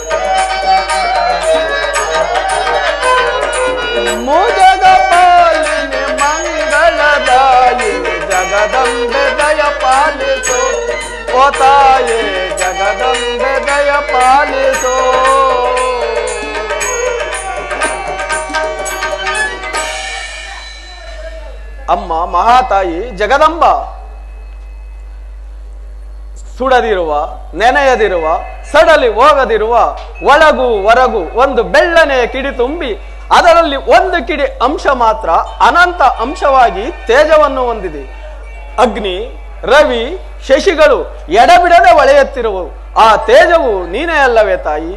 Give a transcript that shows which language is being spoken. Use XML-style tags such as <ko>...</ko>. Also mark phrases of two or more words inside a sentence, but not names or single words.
<kn>ಮೂಜಗ ಪಾಲಿನಿ ಮಂಗಳದಾಯಿನಿ ಜಗದಂಬೆ ದಯ ಪಾಲಿಸೋ ಓ ತಾಯಿ ಜಗದಂಬೆ ದಯ ಪಾಲಿಸೋ ಅಮ್ಮ ಮಹಾತಾಯಿ ಜಗದಂಬ ಸುಡದಿರುವ ನೆನೆಯದಿರುವ ಸಡಲಿ ಹೋಗದಿರುವ ಒಳಗು ಹೊರಗು ಒಂದು ಬೆಳ್ಳನೆ ಕಿಡಿ ತುಂಬಿ ಅದರಲ್ಲಿ ಒಂದು ಕಿಡಿ ಅಂಶ ಮಾತ್ರ ಅನಂತ ಅಂಶವಾಗಿ ತೇಜವನ್ನು ಹೊಂದಿದೆ. ಅಗ್ನಿ ರವಿ ಶಶಿಗಳು ಎಡಬಿಡದೆ ಹೊಳೆಯುತ್ತಿರುವವು. ಆ ತೇಜವು ನೀನೇ ಅಲ್ಲವೇ ತಾಯಿ?</kn>